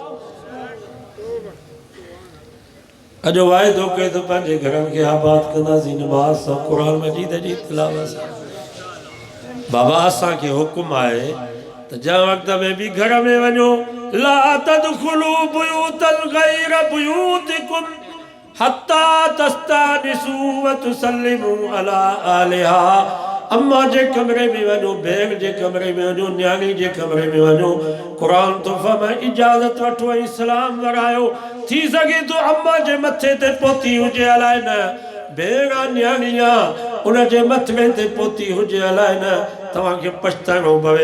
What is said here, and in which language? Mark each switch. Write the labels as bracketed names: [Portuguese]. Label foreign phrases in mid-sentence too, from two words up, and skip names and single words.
[Sindhi] अॼु वाइदो कयो त पंहिंजे घरनि खे आबाद कंदासीं निमाज़ सां, क़ुरान मजीद जी तिलावत सां। बाबा असांखे हुकुम आहे त जंहिं वक़्त में भी घर में वञो, [Arabic] لا تدخلوا بيوتا غير بيوتكم حتى تستأنسوا وتسلموا على أهلها. [Sindhi] अम्मा जे कमरे में वञो, भेण जे कमरे में वञो, न्याणी जे कमरे में वञो, क़ुरान तो फरमाए इजाज़त वठो ऐं सलाम वरायो। थी सघे तो अम्मा जे मथे ते पोती हुजे, अलाए न भेण न्याणीअ उन जे मथे ते पोती हुजे, अलाए न तव्हांखे पछताइणो पवे।